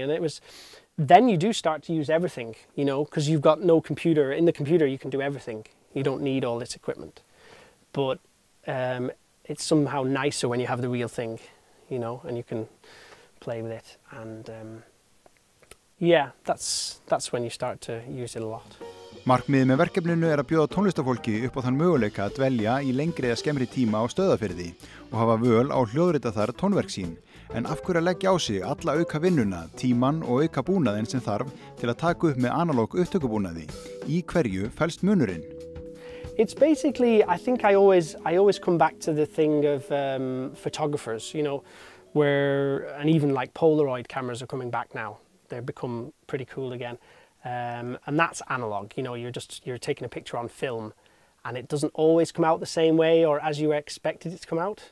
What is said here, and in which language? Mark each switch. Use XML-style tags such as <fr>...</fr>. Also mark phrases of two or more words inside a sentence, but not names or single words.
<en>And it was, then you do start to use everything, you know, because you've got no computer. In the computer, you can do everything. You don't need all this equipment. But it's somehow nicer when you have the real thing, you know, and you can play with it. And yeah, that's when you start to use it a lot.</en> <is>Markmiðið með verkefninu að bjóða tónlistafólki upp á þann möguleika að dvelja í lengri eða skemmri tíma á Stöðvarfirði og hafa völ á hljóðrita þar tónverk sín. En af hverju að leggja á sig alla auka vinnuna, tíman og auka búnaðinn sem þarf til að taka upp með analóg upptökubúnaði? Í hverju felst munurinn?</is> <en>It's basically, I think I always come back to the thing of photographers, you know, and even like Polaroid cameras are coming back now. They've become pretty cool again. And that's analog, you know, you're taking a picture on film and it doesn't always come out the same way or as you expected it to come out.</en>